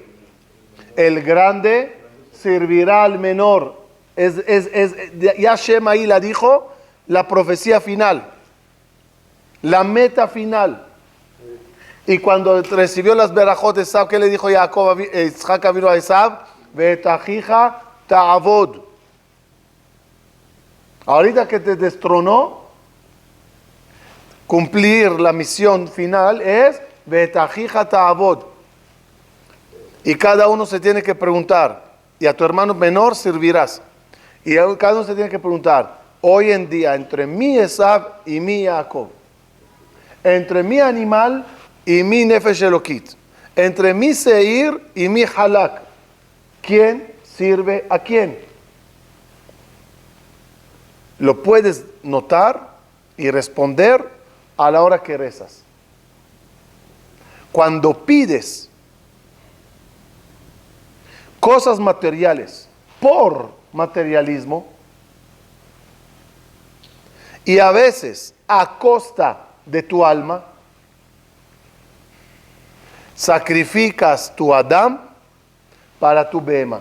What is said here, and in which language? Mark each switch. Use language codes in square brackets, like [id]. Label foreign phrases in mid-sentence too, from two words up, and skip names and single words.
[es] El grande servirá al menor. Ya Shem ahí la dijo, la profecía final, la meta final. Y cuando recibió las berajot de Esav, ¿qué le dijo Jacob, Isaac vino a Esav? [he] ואת אחיך תעבוד. [es] Ahorita que te destronó, cumplir la misión final es [he] ואת אחיך תעבוד. [es] Y cada uno se tiene que preguntar, y a tu hermano menor servirás. Y cada uno se tiene que preguntar, hoy en día, entre mi Esav y mi Jacob, entre mi animal y mi [he] נפש אלוקית, [es] entre mi seir y mi halak, ¿quién sirve a quién? Lo puedes notar y responder a la hora que rezas. Cuando pides cosas materiales por materialismo, y a veces a costa de tu alma, sacrificas tu Adam para tu Behema.